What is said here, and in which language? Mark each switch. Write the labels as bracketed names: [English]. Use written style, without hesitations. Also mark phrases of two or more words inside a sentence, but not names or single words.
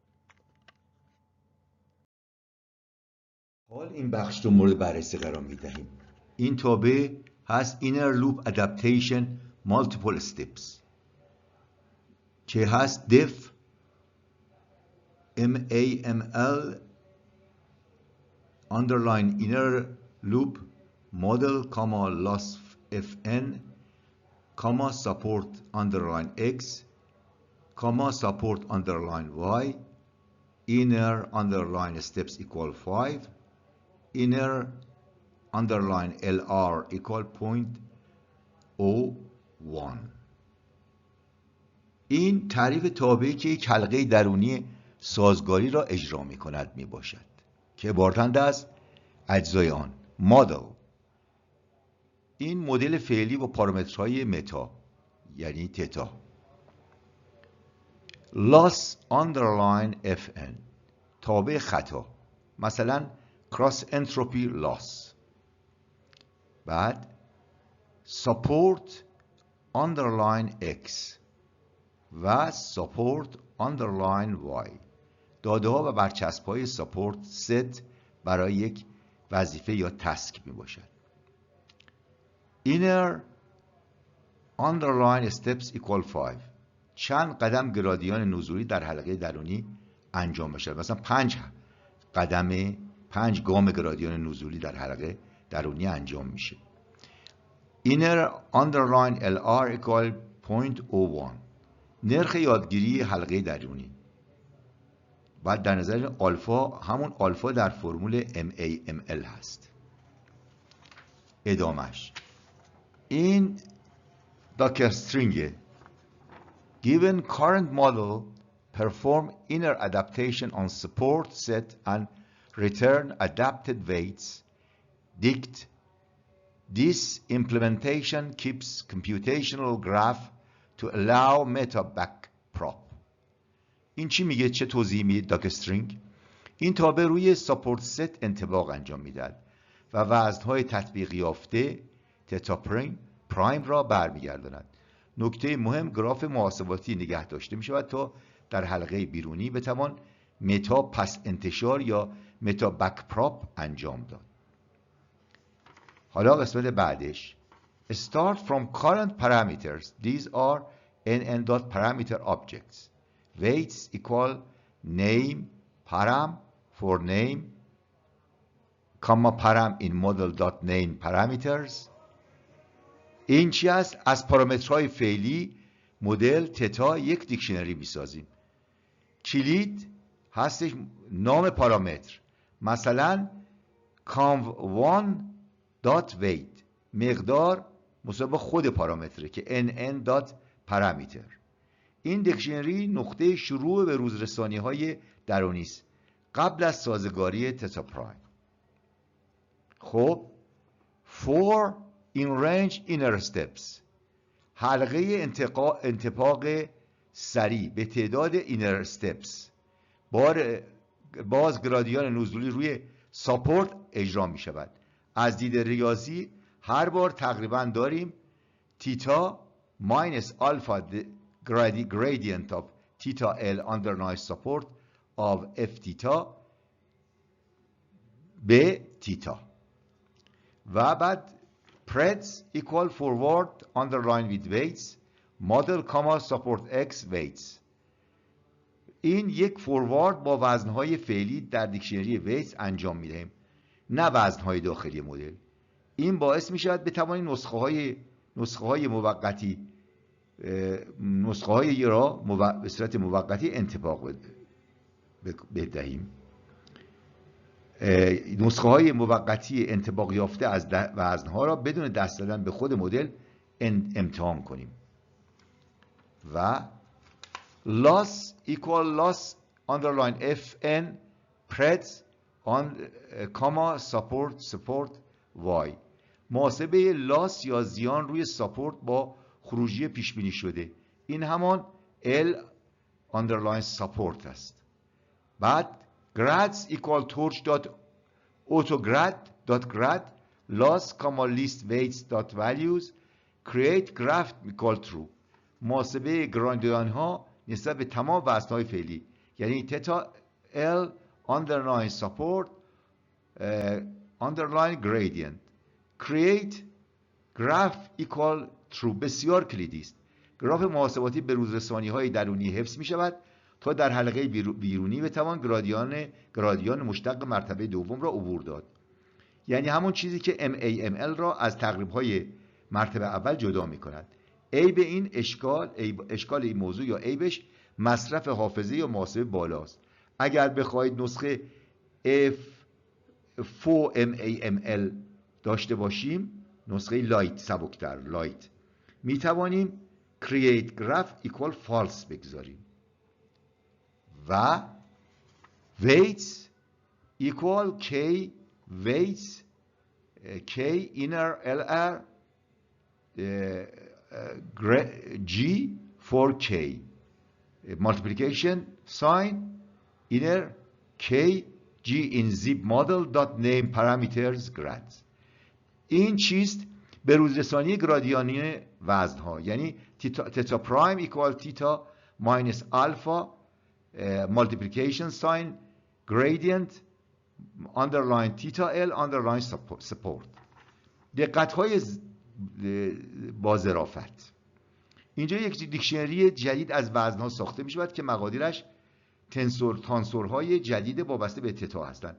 [Persian] حال این بخش رو مورد بررسی قرار می دهیم. این تابع هست [English] Inner Loop Adaptation Multiple Steps [Persian] که هست def [English] MAML underline inner loop model comma loss fn comma support underline x comma support underline y inner underline steps equal 5 inner underline lr equal 0.01. [Persian] این تعریف تابعی که یک حلقه درونی سازگاری را اجرا می کند می باشد که عبارتند از اجزای آن مدل. این مدل فعلی با پارامترهای متا یعنی تتا، loss [English] underline fn [Persian] تابع خطا مثلا [English] cross entropy loss، [Persian] بعد [English] support underline x [Persian] و [English] support underline y [Persian] داده ها و برچسب های [English] support set [Persian] برای یک وظیفه یا تسک می باشد. [English] inner underline steps equal 5 [Persian] چند قدم گرادیان نزولی در حلقه درونی انجام بشد، مثلا 5 گام گرادیان نزولی در حلقه درونی انجام میشه. [English] inner underline lr equal 0.01 [Persian] نرخ یادگیری حلقه درونی. بعد در نظر آلفا همون آلفا در فرمول MAML هست. ادامش این [English] docstring given current model perform inner adaptation on support set and return adapted weights dict this implementation keeps computational graph to allow meta backprop. [Persian] این چی میگه؟ چه توضیحی میده [English] docstring? [Persian] این تابع روی [English] support set [Persian] انطباق انجام میدهد و وزنهای تطبیق یافته [English] theta prime [Persian] را برمیگرداند. نکته مهم گراف محاسباتی نگه داشته می شود تا در حلقه بیرونی بتوان متا پس انتشار یا [English] meta backprop [Persian] انجام داد. حالا قسمت بعدش [English] start from current parameters. These are nn.parameter objects. Weights equal name param for name comma param in model.name parameters. [Persian] این چی است؟ از پارامترهای فعلی مدل تتا یک دیکشنری میسازیم. کلید هستش نام پارامتر، مثلا conv1.weight مقدار مساوی خود پارامتره که nn.parameter. این دیکشنری نقطه شروع به روزرسانی های درونی است قبل از سازگاری تتا پرایم. خب [English] for in range inner steps [Persian] حلقه انتقاق سریع به تعداد [English] inner steps [Persian] باز گرادیان نزولی روی ساپورت اجرا می شود. از دید ریاضی هر بار تقریبا داریم تیتا [English] minus alpha gradient of theta L underline support of f theta [Persian] به تیتا و بعد [English] Preds equal forward underline with weights model comma support x weights. [Persian] این یک فوروارد با وزنهای فعلی در دیکشنری weights انجام میدهیم نه وزنهای داخلی مدل. این باعث می شود بتوانیم نسخه های نسخه های موقتی را به صورت موقتی انطباق بدهیم. نسخه های موقتی انطباق یافته از وزنها را بدون دست دادن به خود مدل امتحان کنیم. [English] و loss equal loss underline fn preds on comma support y. [Persian] محاسبه لاس یا زیان روی ساپورت با خروجی پیش بینی شده. این همان [English] L underline support [Persian] است. [English] بعد grads equal torch dot autograd dot grad loss comma least weights dot values create graph equal true. [Persian] محاسبه گرادیان ها نسبت به تمام وزن‌های فعلی، یعنی تتا [English] L underline support underline gradient create graph equal true [Persian] بسیار کلیدی است. گراف محاسباتی به روزرسانی‌های درونی حفظ می‌شود تا در حلقه بیرونی بتوان گرادیان مشتق مرتبه دوم را عبور داد. یعنی همون چیزی که MAML را از تقریب‌های مرتبه اول جدا می‌کند. عیب این اشکال این موضوع یا عیبش مصرف حافظه یا محاسبه بالاست. اگر بخواهید نسخه FOMAML داشته باشیم، نسخه لایت سبکتر لایت، می توانیم [English] create graph equal false [Persian] بگذاریم [English] و weights equal k weights k inner LR G for K multiplication sign inner K G in zip model dot name parameters grads. [Persian] این چیست؟ به روزرسانی گرادیانی وزنها، یعنی [English] theta prime equal theta minus alpha multiplication sign gradient underline theta L underline support. [Persian] دقت های با ظرافت. اینجا یک دیکشنری جدید از وزنها ساخته می شود که مقادیرش تانسورهای جدید وابسته به تتا هستند.